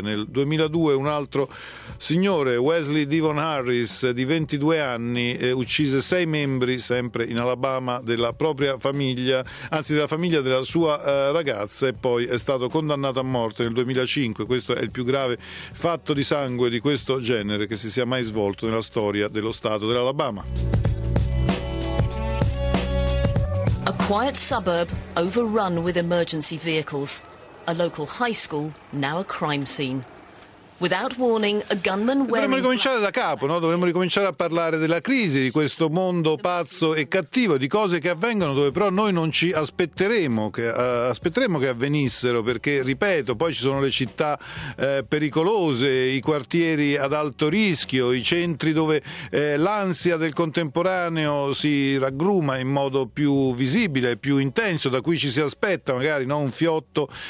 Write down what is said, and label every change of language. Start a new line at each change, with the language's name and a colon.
Italian: Nel 2002 un altro signore, Wesley Devon Harris, di 22 anni, uccise 6 membri, sempre in Alabama, della propria famiglia, anzi della famiglia della sua ragazza, e poi è stato condannato a morte nel 2005. Questo è il più grave fatto di sangue di questo genere che si sia mai svolto nella storia dello stato dell'Alabama.
English: A quiet suburb overrun with emergency vehicles. A local high school now a crime scene. Without warning, a gunman wearing...
Italian: Dovremmo ricominciare da capo, no? Dovremmo ricominciare a parlare della crisi, di questo mondo pazzo e cattivo, di cose che avvengono dove però noi non ci aspetteremo che avvenissero, perché, ripeto, poi ci sono le città pericolose, i quartieri ad alto rischio, i centri dove l'ansia del contemporaneo si raggruma in modo più visibile, più intenso, da cui ci si aspetta magari non un fiotto